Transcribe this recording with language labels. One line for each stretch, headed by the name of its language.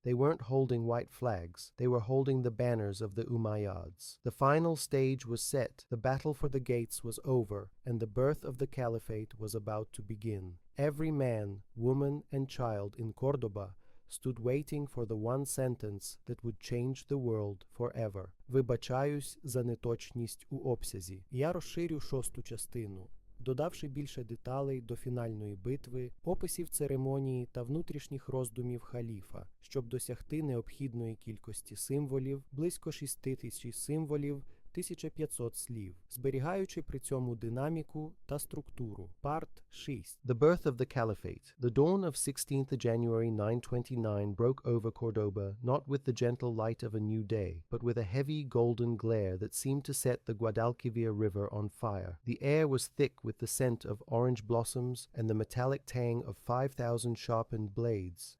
English: They weren't holding white flags. They were holding the banners of the Umayyads. The final stage was set. The battle for the gates was over, and the birth of the caliphate was about to begin. Every man, woman, and child in Cordoba stood waiting for the one sentence that would change the world forever.
Ukrainian: Вибачаюсь за неточність у обсязі. Я розширю шосту частину, додавши більше деталей до фінальної битви, описів церемонії та внутрішніх роздумів халіфа, щоб досягти необхідної кількості символів, близько 6000 символів, 1500 слів, зберігаючи при цьому динаміку та структуру. Парт 6.
English: The birth of the caliphate. The dawn of 16th January 929 broke over Cordoba not with the gentle light of a new day, but with a heavy golden glare that seemed to set the Guadalquivir River on fire. The air was thick with the scent of orange blossoms and the metallic tang of 5,000 sharpened blades.